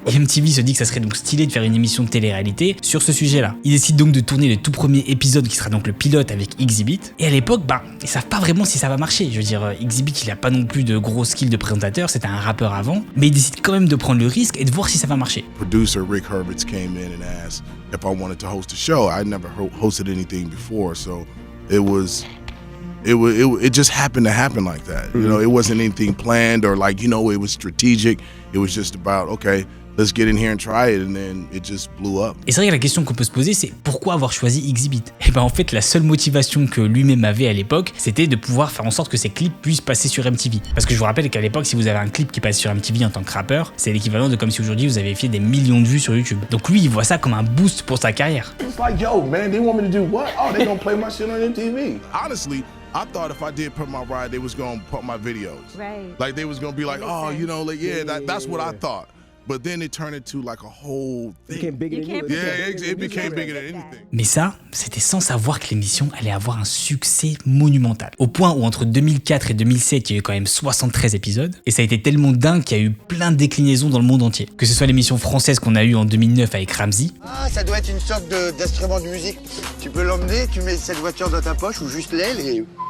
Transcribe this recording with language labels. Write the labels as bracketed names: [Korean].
[French] Et MTV se dit que ça serait donc stylé de faire une émission de télé-réalité sur ce sujet-là. Ils décident donc de tourner le tout premier épisode qui sera donc le pilote avec Exhibit. Et à l'époque, ils savent pas vraiment si ça va marcher. Je veux dire, Exhibit, il a pas non plus de gros skills de présentateur, c'était un rappeur avant, mais ils décident quand même de prendre le risque et de voir si ça va marcher. [English] Producer Rick Hurwitz came in and asked if I wanted to host a show. I'd never hosted anything before, so it just happened to happen like that. You know, it wasn't anything planned or like, you know, it was strategic. It was just about, okay, let's get in here and try it, and then it just blew up. [French] Et c'est vrai que la question qu'on peut se poser, c'est pourquoi avoir choisi Exhibit? Et en fait, la seule motivation que lui-même avait à l'époque, c'était de pouvoir faire en sorte que ses clips puissent passer sur MTV. Parce que je vous rappelle qu'à l'époque, si vous avez un clip qui passe sur MTV en tant que rappeur, c'est l'équivalent de comme si aujourd'hui vous avez fait des millions de vues sur YouTube. Donc lui, il voit ça comme un boost pour sa carrière. [English] It's like, yo, man, they want me to do what? Oh, they gonna play my shit on MTV. Honestly, I thought if I did put my ride, they was gonna put my videos. Right. Like they was gonna be like, oh, you know, like that's what I thought. But then it turned into like a whole thing. Became bigger than you. Yeah, it became bigger than anything. [French] Mais ça, c'était sans savoir que l'émission allait avoir un succès monumental. Au point où entre 2004 et 2007, il y a eu quand même 73 épisodes. Et ça a été tellement dingue qu'il y a eu plein de déclinaisons dans le monde entier. Que ce soit l'émission française qu'on a eue en 2009 avec Ramsey. Ah, ça doit être une sorte d'instrument de musique. Tu peux l'emmener, tu mets cette voiture dans ta poche ou juste l'aile et...